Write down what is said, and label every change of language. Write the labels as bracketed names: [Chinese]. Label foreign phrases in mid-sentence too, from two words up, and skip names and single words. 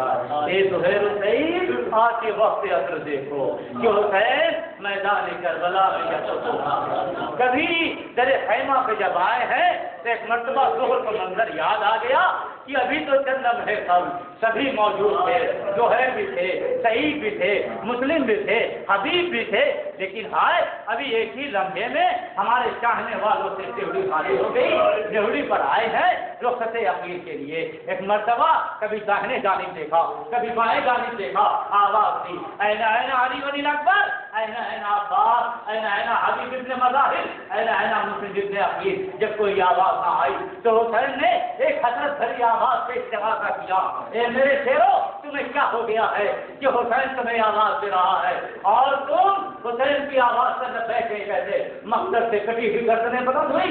[Urdu] اے زہیر و سعید آج کے وقت اثر دیکھو کہ حسین میدان کربلا میں کبھی در خیمہ پہ جب آئے ہیں تو ایک مرتبہ ظہر کا منظر یاد آ گیا کہ ابھی تو چند لمحے سبھی موجود تھے، زہیر بھی تھے، سعید بھی تھے، مسلم بھی تھے، حبیب بھی تھے، لیکن ہائے ابھی ایک ہی لمحے میں ہمارے چاہنے والوں سے ڈیوڑی خالی ہو گئی. ڈیوڑی پر آئے ہیں رخصت عقیل کے لیے. ایک مرتبہ کبھی داہنے جانب دیکھا، کبھی بائیں جانب دیکھا، آواز دی [Arabic] این این [Urdu] علی بن اکبر، [Arabic] این این [Urdu] عباس، [Arabic] این این [Urdu] حبیب ابن مظاہر، [Arabic] این این [Urdu] مسلم ابن عقیل. جب کوئی آواز نہ آئی تو حسین نے ایک حسرت بھری آواز سے استغاثہ کیا، اے میرے شیرو تمہیں کیا ہو گیا ہے کہ حسین تمہیں آواز دے رہا ہے اور تم حسین کی آواز سے نہ بیٹھے کہتے مقصد سے کٹی ہوئی گردنیں بلند ہوئی.